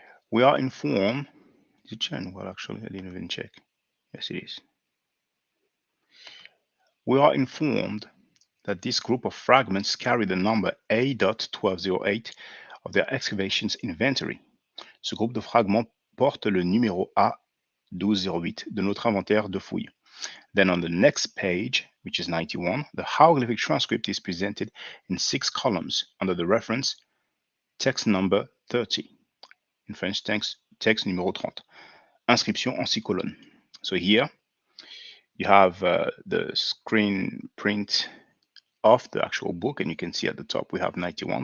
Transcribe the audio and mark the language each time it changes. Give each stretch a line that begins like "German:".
English: We are informed, is it Chen? Well, actually, I didn't even check. Yes, it is. We are informed that this group of fragments carry the number A.1208 of their excavations inventory.
French: Ce groupe de fragments porte le numéro A1208 de notre inventaire de fouilles.
English: Then on the next page, which is 91, the hieroglyphic transcript is presented in 6 columns under the reference text number 30. In French, text
French: numéro 30. Inscription en 6 colonnes.
English: So here you have the screen print of the actual book, and you can see at the top we have 91.